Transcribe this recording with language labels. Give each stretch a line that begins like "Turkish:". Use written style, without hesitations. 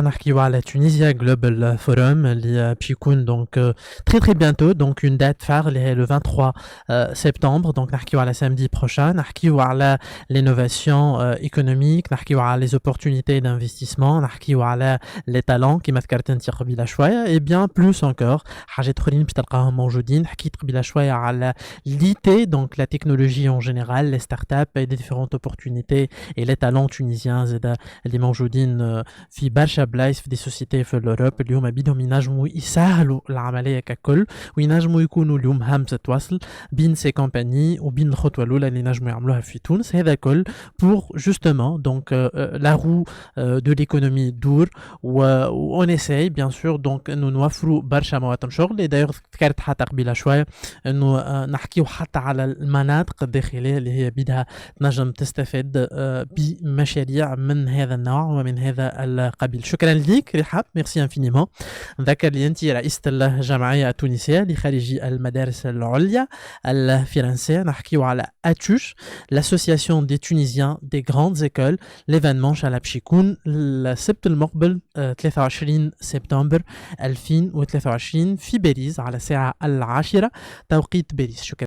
Arabic: نحكيو على
French: Tunisia Global Forum
Arabic: اللي باش يكون
French: donc très très bientôt, donc une date phare
Arabic: اللي هي
French: le 23 septembre. Donc نحكيو على samedi prochain. نحكيو على l'innovation économique, نحكيو على les opportunités d'investissement, نحكيو على les talents
Arabic: كما ذكرت انت قبيله شوية
French: et bien plus encore.
Arabic: حاجات اخرين باش تلقاهم موجودين. حكيت قبيله شوية على
French: l'IT, donc la technologie en général, les startups et les différentes opportunités et les talents tunisiens
Arabic: اللي موجودين في برشا بلايص في دي سوسيتي في الأوروب اليوم بدهم ينجموا يسهلوا العملية ككل وينجموا يكونوا اليوم همزة وصل بين سي كومباني وبين الخطوة الأولى اللي نجموا يعملوها في تونس. هذا كل
French: pour justement donc la roue de l'économie دور و on essaye bien sûr donc
Arabic: إنه نوفروا برشا مواطن شغل. d'ailleurs ذكرت حتى قبيلة شوية إنه نحكيو حتى على المناطق الداخلية اللي هي بدها تنجم تستفاد بمشاريع من هذا النوع ومن هذا القبيل. شكرا لك رحاب,
French: ميرسي انفينيمون.
Arabic: نذكر لي انت رئيسة الجمعية التونسية لخريجي المدارس العليا الفرنسية. نحكيو على اتوش,
French: l'association des Tunisiens des grandes écoles.
Arabic: l'événement ان شاء الله باش يكون السبت المقبل 23 سبتمبر 2023 في باريس على الساعة 10 توقيت باريس. شكرا.